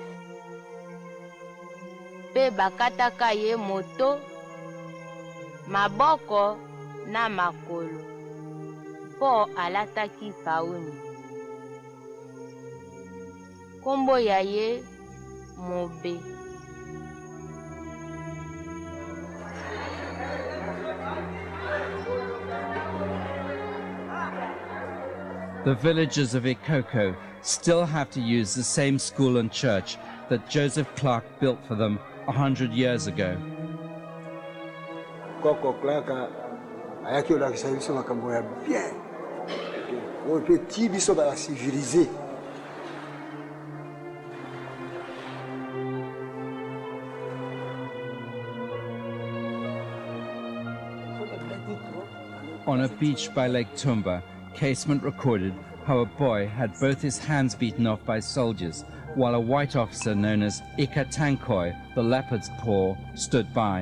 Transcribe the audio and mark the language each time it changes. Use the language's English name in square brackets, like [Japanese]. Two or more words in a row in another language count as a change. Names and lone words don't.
[Lingala] Pe bakataka ye moto, maboko na makolo. Po alataki pauni. Kombo ya ye Mobe. [English] The villagers of Ikoko still have to use the same school and church that Joseph Clark built for them 100 years ago. [Lingala] Koko Clark ayaki olakisa biso makambo ya bien. [French] On peut [Lingala] ti biso ba civiliser. [English] On a beach by Lake Tumba, Casement recorded how a boy had both his hands beaten off by soldiers, while a white officer known as Ikatankoi, the leopard's paw, stood by.